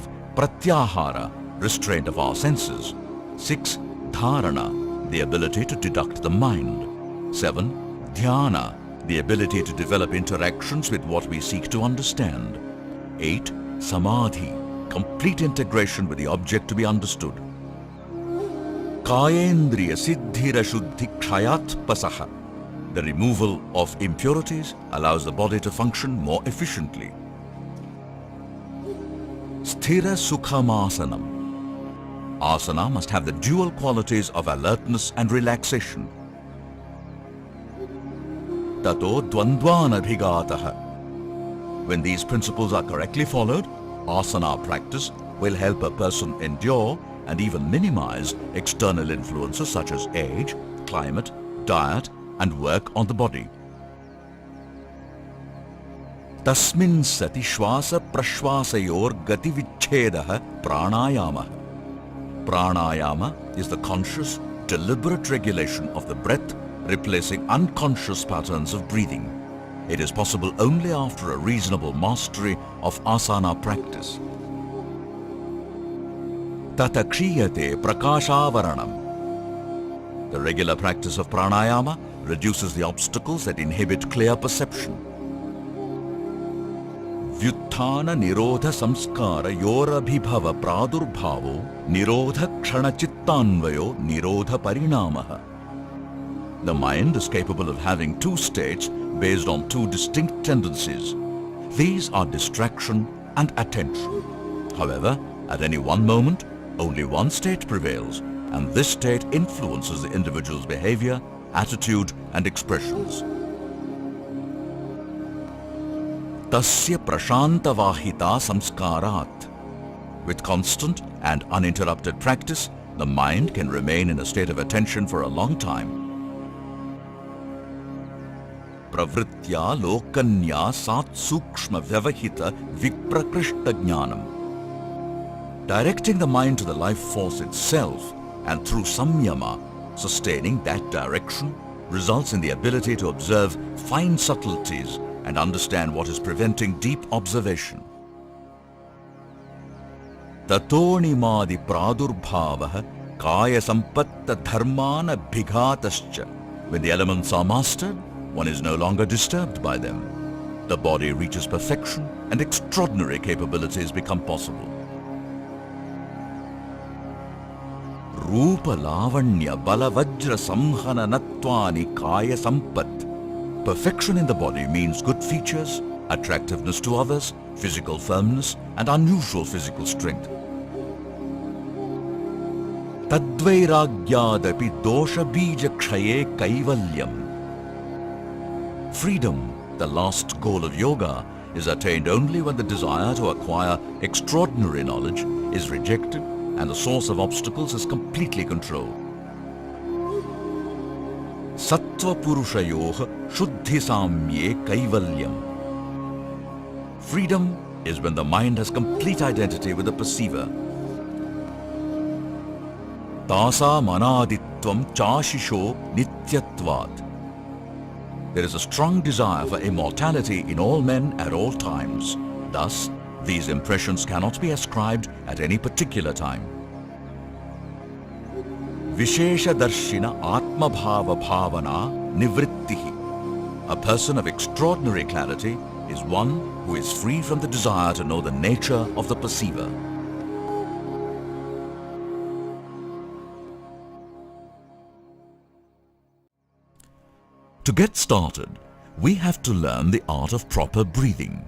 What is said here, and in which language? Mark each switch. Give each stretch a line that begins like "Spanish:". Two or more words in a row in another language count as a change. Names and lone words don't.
English: Pratyahara, restraint of our senses. 6. Dharana, the ability to deduct the mind. 7. Dhyana, the ability to develop interactions with what we seek to understand. 8. Samadhi, complete integration with the object to be understood.
Sanskrit: कायेन्द्रिय सिद्धिर शुद्धि क्षयात् पसः.
English: The removal of impurities allows the body to function more efficiently.
Sanskrit: स्थिर सुखमासनम्.
English: Asana must have the dual qualities of alertness and relaxation.
Sanskrit: ततो द्वन्द्वानभिघातः.
English: When these principles are correctly followed, asana practice will help a person endure and even minimize external influences such as age, climate, diet, and work on the body.
Sanskrit: तस्मिन् सति श्वास प्रश्वासयोर् गति विच्छेदः प्राणायाम.
English: Pranayama is the conscious, deliberate regulation of the breath, replacing unconscious patterns of breathing. It is possible only after a reasonable mastery of asana practice.
Sanskrit: तत क्रियते प्रकाशावरणम्.
English: The regular practice of pranayama reduces the obstacles that inhibit clear perception.
Sanskrit: व्युत्थान निरोध संस्कार योरभिभव प्रादुर्भावो निरोध क्षण चित्तान्वयो निरोध परिणामः.
English: The mind is capable of having two states based on two distinct tendencies. These are distraction and attention. However, at any one moment, only one state prevails, and this state influences the individual's behavior, attitude, and expressions.
Sanskrit: तस्य प्रशान्तवाहिता संस्कारात्.
English: With constant and uninterrupted practice, the mind can remain in a state of attention for a long time.
Sanskrit: प्रवृत्त्य लोकन्य सत् सूक्ष्म व्यवहित विप्रकृष्ट ज्ञानम्.
English: Directing the mind to the life force itself and through samyama, sustaining that direction, results in the ability to observe fine subtleties and understand what is preventing deep observation.
Sanskrit: ततोनिमादि प्रादुर्भावः काय सम्पत्त धर्मन भिगतश्च.
English: When the elements are mastered, one is no longer disturbed by them. The body reaches perfection and extraordinary capabilities become possible.
Sanskrit: रूप लावण्य बलवज्र संहन नत्वानि काय सम्पत्.
English: Perfection in the body means good features, attractiveness to others, physical firmness, and unusual physical strength.
Sanskrit: तद्वैराग्यादपि दोष बीज क्षये कैवल्यम्.
English: Freedom, the last goal of yoga, is attained only when the desire to acquire extraordinary knowledge is rejected and the source of obstacles is completely controlled.
Sanskrit: सत्त्व पुरुषयोः शुद्धि साम्ये कैवल्यम्.
English: Freedom is when the mind has complete identity with the perceiver.
Sanskrit: तस मनादित्वम् चाशिषो नित्यत्वात्.
English: There is a strong desire for immortality in all men at all times. Thus, these impressions cannot be ascribed at any particular time.
Sanskrit: विशेष दर्शिन आत्म भाव भावना निवृत्तिः.
English: A person of extraordinary clarity is one who is free from the desire to know the nature of the perceiver. To get started, we have to learn the art of proper breathing.